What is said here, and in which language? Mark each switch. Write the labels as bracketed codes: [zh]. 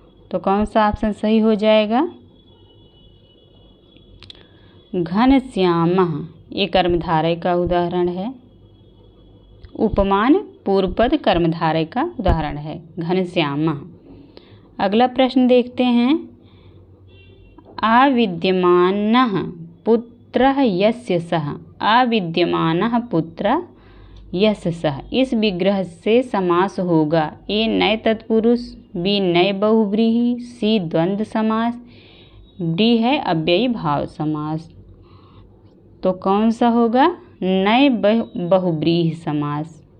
[hi] तो कौन सा ऑप्शन सही हो जाएगा? घनश्यामः ये कर्मधारय का उदाहरण है। उपमान पूर्व पद कर्मधारय का उदाहरण है, घनश्यामः। अगला प्रश्न देखते हैं। [sa] अविद्यमानः पुत्रः यस्य सः, अविद्यमानः पुत्रः यस्य सः [hi] इस विग्रह से समास होगा। ए नए तत्पुरुष, बी नए बहुव्रीहि, सी द्वंद्व समास, डी है अव्ययी भाव समास। तो कौन सा होगा? नए बहुब्रीहि समास।